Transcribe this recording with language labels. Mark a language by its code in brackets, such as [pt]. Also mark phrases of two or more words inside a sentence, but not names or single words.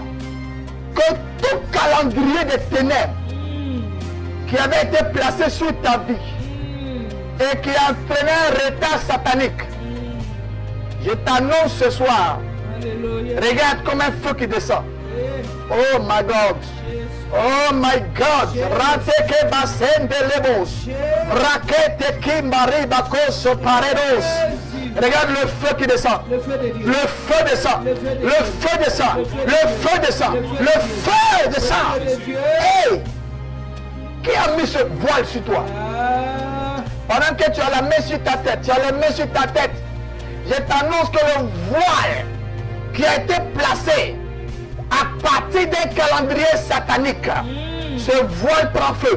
[fr] Que tout calendrier des ténèbres qui avait été placé sur ta vie et qui entraînait un retard satanique, je t'annonce ce soir, Alléluia. regarde comme un feu qui descend. Hey. [en] Oh my God, Jésus. Oh my God. Rateke basende lebos. Rakete kimbari bakoso paredos. [fr] Regarde le feu qui descend. Le feu de Dieu. Le feu descend. Le feu descend. Le feu descend. Le feu descend. Hey! Qui a mis ce voile sur toi? Ah, Pendant que tu as la main sur ta tête, tu as la main sur ta tête, je t'annonce que le voile qui a été placé à partir d'un calendrier satanique, ce voile prend feu.